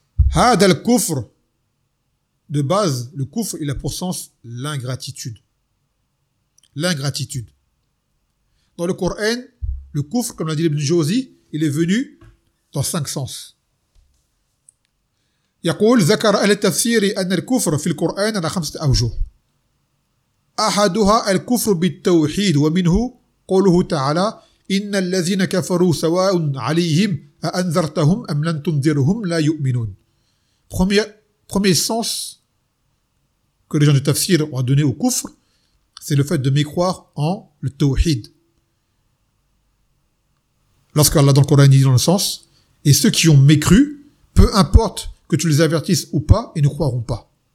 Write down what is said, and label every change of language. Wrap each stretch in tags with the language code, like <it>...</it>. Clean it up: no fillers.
<fr>Had al-Kufr. De base, le Kufr, il a pour sens l'ingratitude. L'ingratitude. Dans le Coran, le Kufr, comme l'a dit Ibn Jawzi, il est venu dans cinq sens.</fr> <ar>يقول ذكر أهل التفسير أن الكفر في القرآن على خمسة أوجه أحدها الكفر بالتوحيد ومنه قوله تعالى إن الذين كفروا سواء عليهم أأنذرتهم أم لن تنذرهم لا يؤمنون.</ar> <fr>Premier sens que les gens du tafsir ont donné au kufr, c'est le fait de mécroire en le tawhid. Lorsqu'Allah dans le Coran dit dans le sens, et ceux qui ont mécru, peu importe que tu les avertisses ou pas, ils ne croiront pas.</fr>